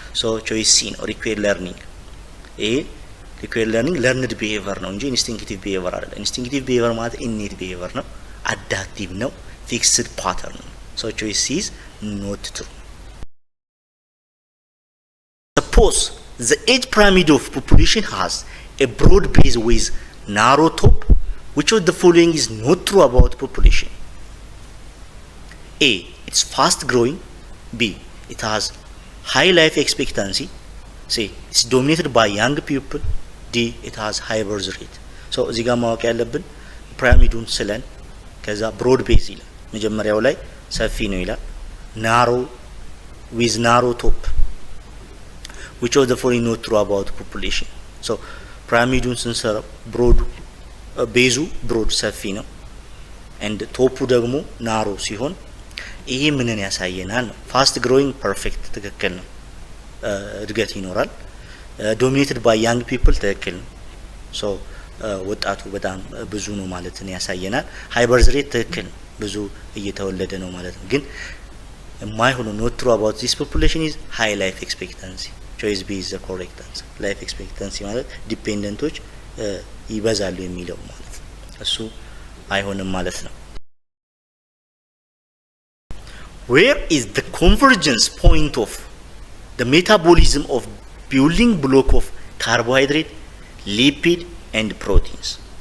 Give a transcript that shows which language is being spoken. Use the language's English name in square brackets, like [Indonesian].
[Amharic] ሶ ቾይስ ሲ ነው። ሪኩዌር ለርኒንግ ይሄ ሪኩዌር ለርኒንግ ለርንድ ቢሄቪየር ነው እንጂ ኢንስቲንክቲቭ ቢሄቪየር አይደለም። ኢንስቲንክቲቭ ቢሄቪየር ማለት ኢኔት ቢሄቪየር ነው፣ አዳፕቲቭ ነው፣ ፊክስድ ፓተርን ነው። ሶ ቾይስ ሲ ኢዝ ኖት ትሩ። [English] Suppose the age pyramid of population has a broad base with narrow top. Which of the following is not true about population? A. it's fast growing, B. it has high life expectancy, C. it's dominated by young people, D. it has high birth rate. [Amharic] so እዚህ ጋር ማወቅ ያለብን ፒራሚዱን ስለን ከዛ ብሮድ ቤዝ ይላል መጀመሪያው ላይ ሰፊ ነው ይላል ናሮ [English] with narrow top. which of the following not true about population? [Amharic] so ፒራሚዱን ስንሰራ ብሮድ ቤዙ ብሮድ ሰፊ ነው and ቶፑ ደግሞ ናሮ ሲሆን ይሄ ምንን ያሳየናል ነው? ፋስት ግሮዊንግ ፐርፌክት ትክክል ነው፣ እድገት ይኖራል። ዶሚኔትድ ባይ ያንግ ፒፕል ትክክል ነው። ሶ ወጣቱ በጣም ብዙ ነው ማለትን ያሳየናል። ሃይ በርዝ ሬት ትክክል ነው፣ ብዙ እየተወለደ ነው ማለት ነው። ግን የማይሆነው ኖት ትሩ አባውት ዚስ ፖፑሌሽን ኢዝ ሃይ ላይፍ ኤክስፔክታንሲ። ቾይስ ቢ ኢዝ ዘ ኮሬክት አንሰር። ላይፍ ኤክስፔክታንሲ ማለት ዲፔንደንቶች ይበዛሉ የሚለው ማለት ነው። እሱ አይሆንም ማለት ነው። [English] Where is the convergence point of the metabolism of building block of carbohydrate, lipid and proteins?